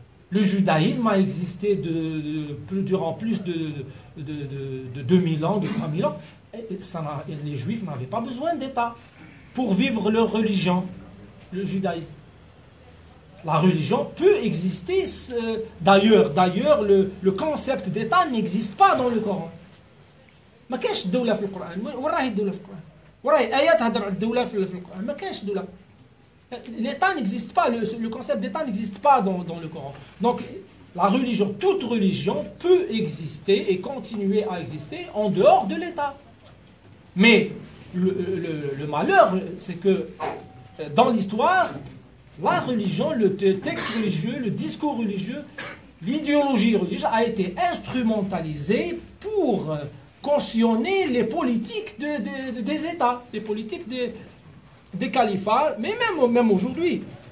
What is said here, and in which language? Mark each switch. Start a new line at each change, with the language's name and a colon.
French: Le judaïsme a existé durant plus de 2000 ans, de 3000 ans. Les juifs n'avaient pas besoin d'État pour vivre leur religion, le judaïsme. La religion peut exister. D'ailleurs, le concept d'État n'existe pas dans le Coran.
Arabic: ما كاينش الدولة في القرآن. وين راهي الدولة في القرآن؟ وراهي آيات تهضر على الدولة في القرآن. ما كاينش دولة.
French: L'État n'existe pas, le concept d'État n'existe pas dans le Coran. Donc, la religion, toute religion peut exister et continuer à exister en dehors de l'État. Mais le malheur, c'est que dans l'histoire, la religion, le texte religieux, le discours religieux, l'idéologie religieuse a été instrumentalisée pour cautionner les politiques des États, les politiques des califats, mais même aujourd'hui.